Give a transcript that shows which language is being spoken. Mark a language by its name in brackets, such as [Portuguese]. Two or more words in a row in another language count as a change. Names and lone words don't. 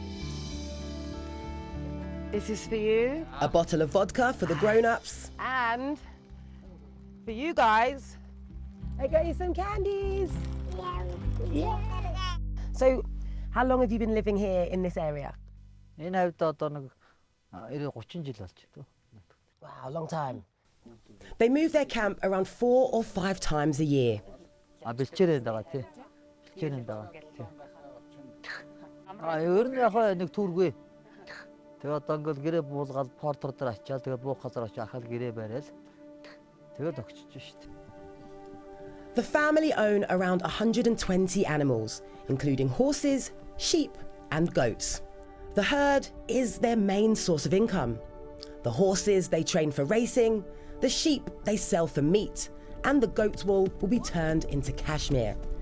[English] This is for you, A bottle of vodka for the grown-ups, and for you guys, I got you some candies. Yeah. So, how long have you been living here in this area? [Mongolian] Энэ хавьд одоо нэг 30 жил болж байна. [English] Wow, long time. They move their camp around 4 or 5 times a year. [Mongolian] Бэлчээрээ байгаа тий. Бэлчээрээ байгаа тий. Ер нь яг нэг түүргүй. Тэгээ одоо ингээл гэрээ буулгаад портер дээр ачаал тэгээ буух газар очиж ахал гэрээ бариад тэгээд огчиж штт. [English] The family own around 120 animals, including horses, sheep, and goats. The herd is their main source of income. The horses they train for racing, the sheep they sell for meat, and the goat wool will be turned into cashmere.